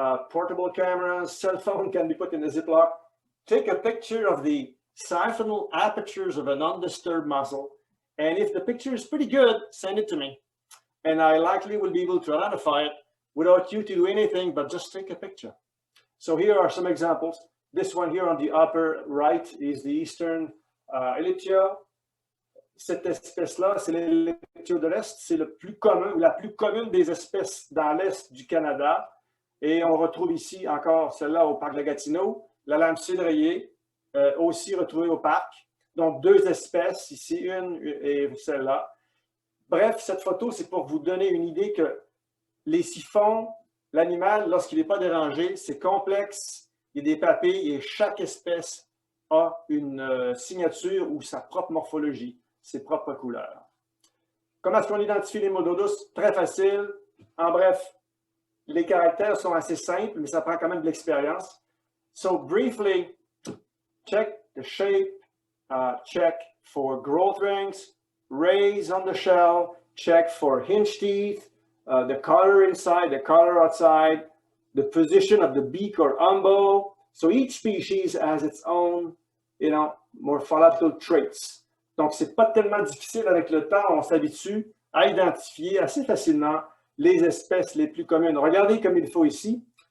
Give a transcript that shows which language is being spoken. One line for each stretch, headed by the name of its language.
English: Portable cameras, cell phone can be put in a Ziploc. Take a picture of the siphonal apertures of an undisturbed mussel, and if the picture is pretty good, send it to me. And I likely will be able to identify it without you to do anything but just take a picture. So here are some examples. This one here on the upper right is the Eastern Elyptia.
French: Cette espèce-là, c'est l'Elyptia de l'Est. C'est le plus commun, ou la plus commune des espèces dans l'Est du Canada. Et on retrouve ici encore celle-là au Parc de Gatineau. La lame cédrier, aussi retrouvée au Parc. Donc, deux espèces, ici une et celle-là. Bref, cette photo, c'est pour vous donner une idée que les siphons, l'animal, lorsqu'il n'est pas dérangé, c'est complexe, il y a des papilles et chaque espèce a une signature ou sa propre morphologie, ses propres couleurs. Comment est-ce qu'on identifie les moules d'eau douce? Très facile. En bref, les caractères sont assez simples, mais ça prend quand même de l'expérience.
English: So, briefly, check the shape, check for growth rings, rays on the shell, check for hinge teeth, the color inside, the color outside, the position of the beak or umbo. So each species has its own, morphological traits.
French: Donc, c'est pas tellement difficile avec le temps, on s'habitue à identifier assez facilement les espèces les plus communes. Regardez comme il faut ici.